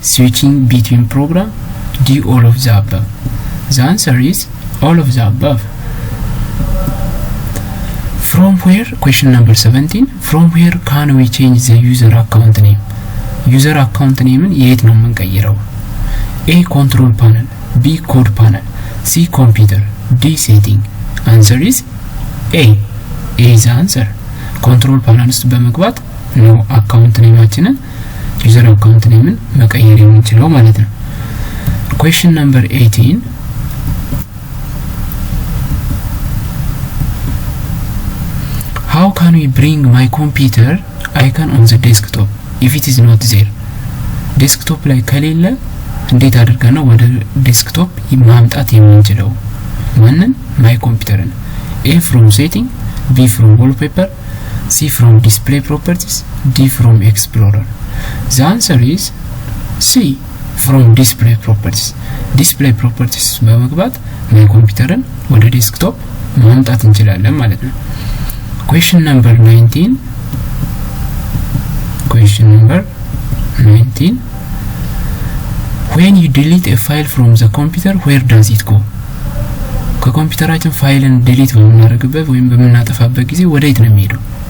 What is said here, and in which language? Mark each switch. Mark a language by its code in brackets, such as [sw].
[en] switching between program. D. all of the above. The answer is all of the above. From where question number 17 from where can we change the user account name? user account name [am] የት ነው የምንቀይረው? [en] A. control panel. B. code panel. C. computer. D. setting. Answer is A. A is the answer. [am] control panel ውስጥ በመግባት ነው አካውንት ኔማችንን ዩዘር አካውንት ኔምን መቀየር የምንችለው ማለት ነው። [en] question number 18. How can we bring my computer icon on the desktop if it is not there? [am] desktop ላይ ከሌለ እንዴት አድርገን ነው ወደ ዴስክቶፕ ማምጣት የምንችለው? ማንን? [en] my computer. A from setting, B from wallpaper, C from display properties, D from explorer. The answer is C from display properties. [am] display properties በመግባት my computer ወደ ዴስክቶፕ ማምጣት እንችላለን ማለት ነው። [en] question number 19. question number 19. when you delete a file from the computer, where does it go? [am] ከኮምፒውተራችን ፋይልን ዲሊት በመናደርግበት ወይም በመናጠፋበት ጊዜ ወዴት ነው የሚሄደው?